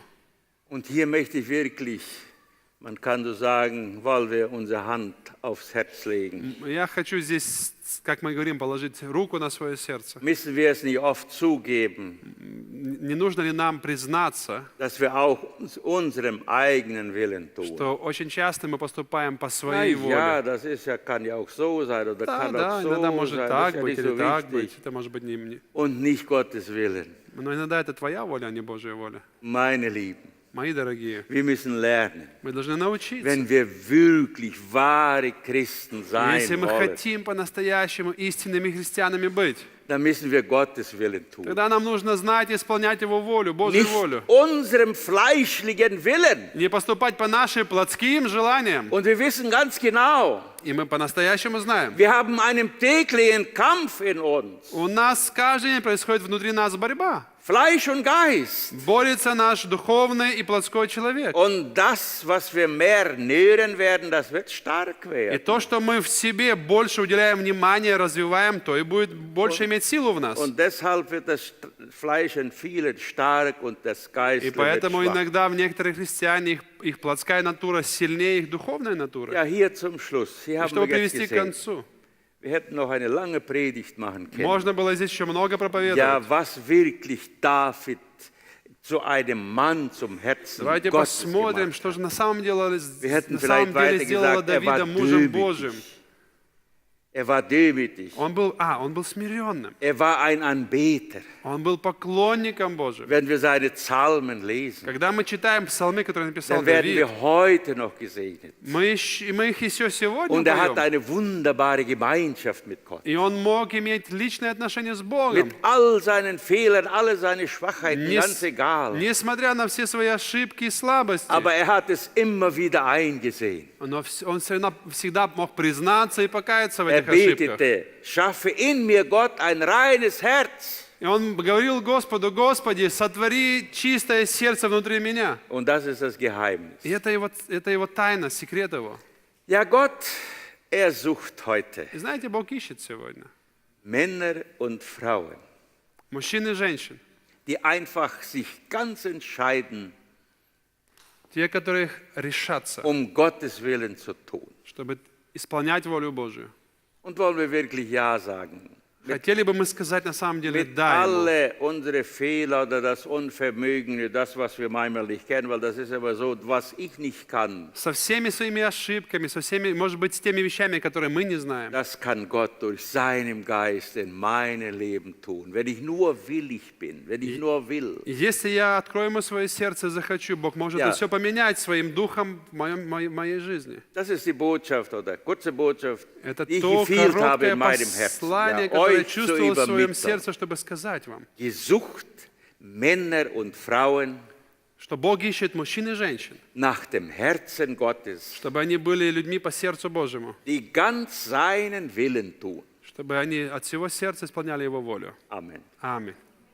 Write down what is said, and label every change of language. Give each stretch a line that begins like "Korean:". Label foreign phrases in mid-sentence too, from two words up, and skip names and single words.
German: Und hier möchte ich wirklich, man kann so sagen, wollen wir unsere Hand aufs Herz legen.
Russian: Я хочу здесь, как мы говорим, положить руку на свое сердце.
German: Müssen wir es nicht oft zugeben,
Russian: Не нужно ли нам признаться,
German: dass wir auch unserem eigenen Willen tun?
Russian: что очень часто мы поступаем по
German: Na
Russian: своей
German: ja,
Russian: воле?
German: das ist ja, kann ja auch so sein oder
Russian: Да,
German: kann
Russian: да,
German: auch
Russian: иногда
German: so
Russian: может
German: sein, das
Russian: так
German: ist ja
Russian: быть
German: nicht so
Russian: или так быть.
German: wichtig.
Russian: Это может быть не...
German: Und nicht Gottes Willen.
Russian: Но иногда это твоя воля, а не Божья воля.
German: Meine Lieben,
Russian: Мои дорогие,
German: wir müssen lernen,
Russian: мы должны научиться.
German: wenn wir wirklich wahre Christen
Russian: Если
German: sein
Russian: мы
German: wollen,
Russian: хотим по-настоящему истинными христианами быть,
German: dann müssen wir Gottes Willen tun.
Russian: тогда нам нужно знать и исполнять Его волю, Божью
German: Nicht
Russian: волю.
German: unserem fleischlichen Willen.
Russian: Не поступать по нашим плотским желаниям.
German: Und wir wissen ganz genau,
Russian: И мы по-настоящему знаем.
German: wir haben einen täglichen Kampf in uns.
Russian: У нас каждый день происходит внутри нас борьба.
German: Fleisch und Geist.
Russian: Борется наш духовный и плотской человек.
German: Und das, was wir mehr nähren werden, das wird stark
Russian: И
German: werden.
Russian: то, что мы в себе больше уделяем внимания, развиваем, то и будет больше иметь силу в нас.
German: Und deshalb wird das Fleisch in vielen stark und das Geist
Russian: И
German: wird
Russian: поэтому
German: schwach.
Russian: иногда в некоторых христиане их плотская натура сильнее их духовной натуры.
German: Ja, hier zum Schluss. Hier
Russian: И
German: haben
Russian: чтобы
German: wir jetzt
Russian: привести к
German: gesehen.
Russian: концу,
German: Wir hätten noch eine lange Predigt machen können.
Russian: можно было здесь еще много проповедовать.
German: Ja, was wirklich David zu einem Mann zum Herzen
Russian: Давайте
German: Gottes
Russian: посмотрим,
German: gemacht
Russian: что
German: hat.
Russian: же на самом деле
German: Wir hätten
Russian: на
German: vielleicht
Russian: самом деле
German: weiter
Russian: сделала
German: gesagt, er war
Russian: Давида мужем
German: demütig.
Russian: Божьим.
German: Er war demütig.
Russian: Он был смиренным.
German: Er war ein Anbeter.
Russian: Он был поклонником Божьим.
German: Wenn wir seine Psalmen lesen,
Russian: Когда мы читаем псалмы, которые написал
German: dann werden
Russian: Давид,
German: wir heute noch gesegnet.
Russian: мы их еще сегодня
German: Und er hat
Russian: поем.
German: eine wunderbare Gemeinschaft mit Gott.
Russian: И он мог иметь личные отношения с Богом.
German: Mit all seinen Fehlern, alle seine Schwachheiten, ganz egal.
Russian: Несмотря на все свои ошибки и слабости.
German: Aber er hat es immer wieder eingesehen.
Russian: Но он всегда мог признаться и покаяться в
German: Er
Russian: этих ошибках.
German: betete, schaffe in mir Gott ein reines Herz.
Russian: И он говорил Господу: Господи, сотвори чистое сердце внутри меня.
German: Und das ist das Geheimnis.
Russian: И это его тайна, секрет его.
German: Ja, Gott, er sucht heute
Russian: И знаете, Бог ищет сегодня
German: Männer und Frauen,
Russian: мужчин и женщин,
German: die einfach sich ganz entscheiden,
Russian: те, которые решатся,
German: Gottes Willen zu tun.
Russian: чтобы исполнять волю Божию.
German: Und wollen wir wirklich Ja sagen?
Russian: Хотели бы мы сказать на самом деле
German: Mit
Russian: «да» ему.
German: alle unsere Fehler oder das Unvermögen, das, was wir manchmal nicht kennen, weil das ist aber so, was ich nicht kann,
Russian: Со всеми своими ошибками, со всеми, может быть, с теми вещами, которые мы не знаем.
German: das kann Gott durch seinen Geist in meinem Leben tun. Wenn ich nur willig bin, wenn ich nur will.
Russian: И если я открою ему свое сердце и захочу, Бог может
German: Ja.
Russian: все поменять своим духом в моей жизни.
German: Das ist die Botschaft oder kurze Botschaft,
Russian: Это
German: die ich
Russian: то
German: gefühlt habe
Russian: короткое
German: in meinem Herzen.
Russian: послание,
German: Ja,
Russian: которое
German: euch zu
Russian: чувствовал в своем
German: übermitteln.
Russian: сердце, чтобы сказать вам,
German: Gesucht Männer und Frauen
Russian: что Бог ищет мужчин и женщин,
German: nach dem Herzen Gottes,
Russian: чтобы они были людьми по сердцу Божьему,
German: die ganz seinen Willen tun.
Russian: чтобы они от всего сердца исполняли Его волю.
German: Amen.
Russian: Аминь.